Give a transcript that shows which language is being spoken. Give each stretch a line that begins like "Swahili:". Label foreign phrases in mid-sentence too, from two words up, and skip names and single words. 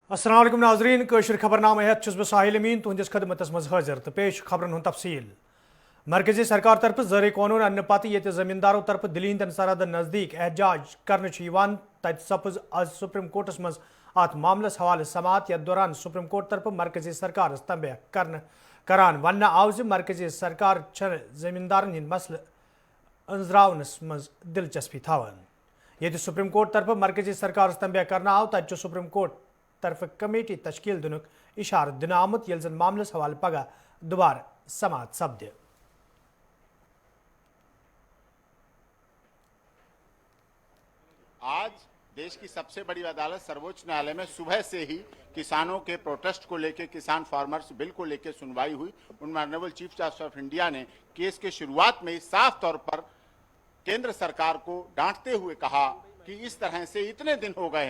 Kashmiri: अस्सलाम वालेकुम नाज़रीन कशर खबरनामा हेत बह साहिल अमीन तुहंदिस खदमतस मज हाजिर तो पेश खबरन हुंद तफसील। मरकजी सरकार तरफ ज़र कानून अन्न पत ये जमींदारों तरफ दिल्ली हंदन सरहदन नज़दीक एहतजाज कर तत सपज आज सुप्रीम कोर्टस मज अत मामलस हवाले समात यथ दौरान सुप्रीम कोर्ट तरफ मरकजी सरकार तंबह करान वन आव मरकजी सरकार जमींदारन हंद मसल अंजरावनस मज दिलचस्पी थावान। ये सुप्रीम कोर्ट तरफ मरकजी सरकार तंबह करना आव तत सुप्रीम कोर्ट तरफ कमेटी तश्कील दिन इशार दिन आमुत यल जन मामलस हवाले पगह दोबारा समात सपद।
Hindi: आज देश की सबसे बड़ी अदालत सर्वोच्च न्यायालय में सुबह से ही किसानों के प्रोटेस्ट को लेकर किसान
English: farmers bill
Hindi: को लेकर सुनवाई हुई। उनमें
English: Honourable Chief Justice of India
Hindi: ने केस के शुरुआत में साफ तौर पर केंद्र सरकार को डांटते हुए कहा कि इस तरह से इतने दिन हो गए